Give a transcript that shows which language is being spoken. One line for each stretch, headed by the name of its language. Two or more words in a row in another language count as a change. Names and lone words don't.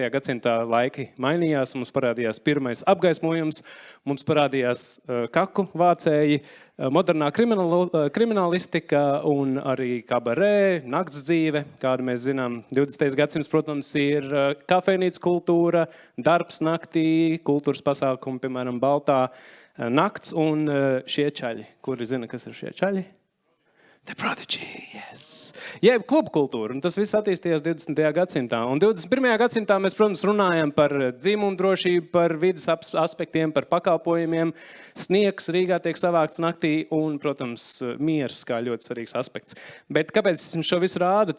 Latvian: gadsimtā laiki mainījās, mums parādījās pirmais apgaismojums, mums parādījās kaku vācēji, modernā kriminālistika un arī kabarē, nakts dzīve, kādu mēs zinām. 20. gadsimts, protams, ir kafejnīca kultūra, darbs naktī, kultūras pasākumi, piemēram, Baltā nakts un šie čaļi. Kuri zina, kas ir šie čaļi?
English: The Prodigy, yes.
Latvian: Jeb klubu kultūra, un tas viss attīstījās 20. gadsimtā. Un 21. gadsimtā mēs, protams, runājam par dzimumu drošību, par vidas aspektiem, par pakalpojumiem. Sniegs Rīgā tiek savākts naktī un, protams, miers kā ļoti svarīgs aspekts. Bet kāpēc es jums šo visu rādu?